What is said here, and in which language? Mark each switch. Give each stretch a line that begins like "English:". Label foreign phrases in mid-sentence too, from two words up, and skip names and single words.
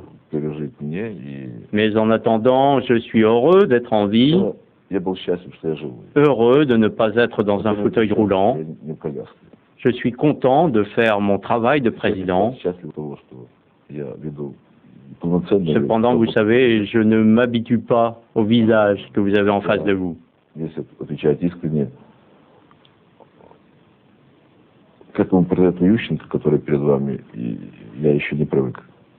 French: Mais en attendant, je suis heureux d'être en vie, heureux de ne pas être dans un fauteuil roulant. Je suis content de faire mon travail de président. Cependant, vous savez, je ne m'habitue pas au visage que vous avez en face de vous.
Russian: К этому портрету Ющенко, который перед вами, я еще не привык.